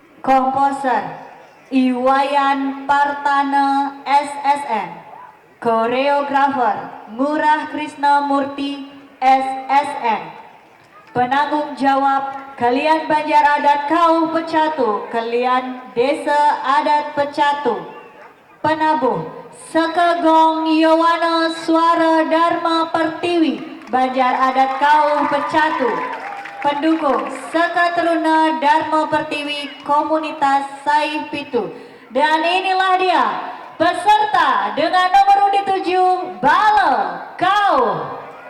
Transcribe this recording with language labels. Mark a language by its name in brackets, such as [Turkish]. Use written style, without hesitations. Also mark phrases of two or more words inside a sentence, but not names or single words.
[Indonesian] Komposer Iwayan Partana SSN. Koreografer Ngurah Krisnamurti SSN. Penanggung jawab kalian Banjar Adat Kauh Pecatu, kalian Desa Adat Pecatu. Penabuh Sekegong Yowana Suara Dharma Pertiwi, Banjar Adat Kauh Pecatu. Pendukung Seketeruna Dharma Pertiwi Komunitas Saih Pitu. Dan inilah dia peserta dengan nomor undi 7 Bale Kauh.